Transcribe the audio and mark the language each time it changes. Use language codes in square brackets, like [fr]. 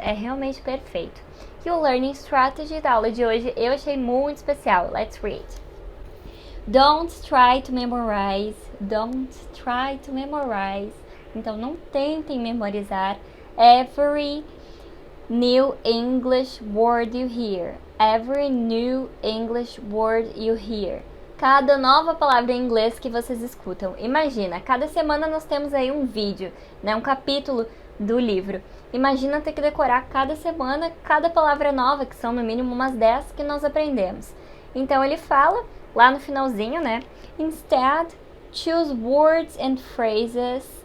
[pt] É realmente perfeito. E o Learning Strategy da aula de hoje eu achei muito especial. [en] Let's read. Don't try to memorize. Don't try to memorize. [pt] Então, não tentem memorizar [en] every new English word you hear. Every new English word you hear. [pt] Cada nova palavra em inglês que vocês escutam. Imagina, cada semana nós temos aí um vídeo, né, um capítulo do livro. Imagina ter que decorar cada semana cada palavra nova, que são no mínimo umas 10 que nós aprendemos. Então ele fala lá no finalzinho, né? [en] Instead, choose words and phrases.